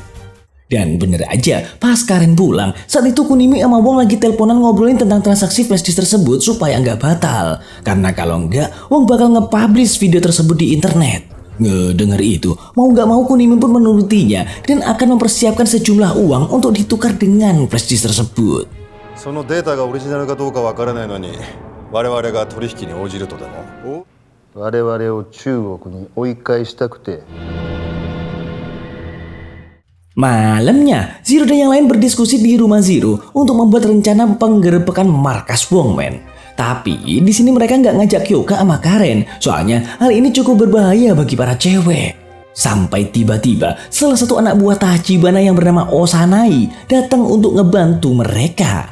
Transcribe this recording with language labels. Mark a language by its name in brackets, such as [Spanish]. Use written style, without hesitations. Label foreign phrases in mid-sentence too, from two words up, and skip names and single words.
[Indonesian] Dan bener aja, pas Karen pulang, saat itu Kunimi sama Wong lagi teleponan ngobrolin tentang transaksi [English] flash disk [Indonesian] tersebut supaya nggak batal. Karena kalau nggak, Wong bakal nge-publish video tersebut di internet. Ngedenger itu, mau nggak mau Kunimi pun menurutinya dan akan mempersiapkan sejumlah uang untuk ditukar dengan [English] flash disk [Indonesian] tersebut. [Japanese] そのデータがオリジナルかどうかわからないのに我々が取引に応じるとでも我々を中国に追い返したくて [Indonesian] Malamnya, Zero dan yang lain berdiskusi di rumah Zero untuk membuat rencana penggerbekan markas Wongman. Tapi di sini mereka nggak ngajak Kyoka sama Karen, soalnya hal ini cukup berbahaya bagi para cewek. Sampai tiba-tiba salah satu anak buah Tachibana yang bernama Osanai datang untuk ngebantu mereka.